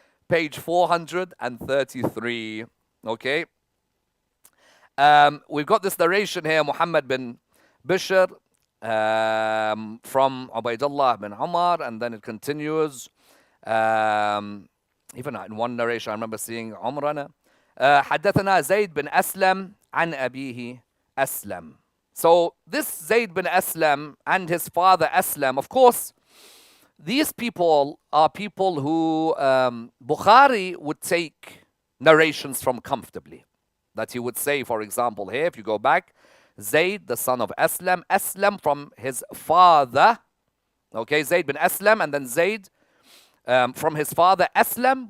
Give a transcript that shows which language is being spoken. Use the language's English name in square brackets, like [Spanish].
[English] Page 433. Okay. We've got this narration here, Muhammad bin Bishr from Ubaidullah bin Umar, and then it continues. Even in one narration, I remember seeing Umrana. [Arabic] حدثنا زيد بن أسلم عن أبيه أسلم. [English] So this Zayd bin Aslam and his father Aslam, of course, these people are people who Bukhari would take narrations from comfortably. That he would say, for example, here, if you go back, Zayd, the son of Aslam, Aslam from his father, okay, Zayd bin Aslam, and then Zayd from his father Aslam.